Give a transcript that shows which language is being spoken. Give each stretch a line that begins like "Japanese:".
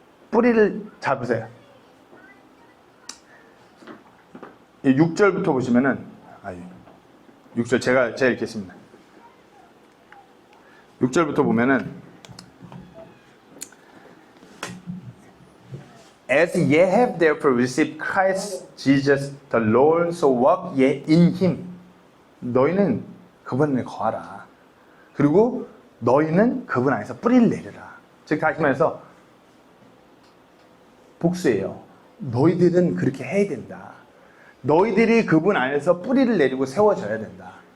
Korean: 뿌리를 잡으세요. 6절부터 보시면은 6절 제가 읽겠습니다. 6절부터 보면은
English: As ye have therefore received Christ Jesus the Lord, so walk ye in him.
Korean: 너희는 그분 안에 거하라. 그리고 너희는 그분 안에서 뿌리를 내려라. 즉 다시 말해서 복수예요. 너희들은 그렇게 해야 된다. 너희들이 그분 안에서 뿌리를 내리고 세워져야 된다.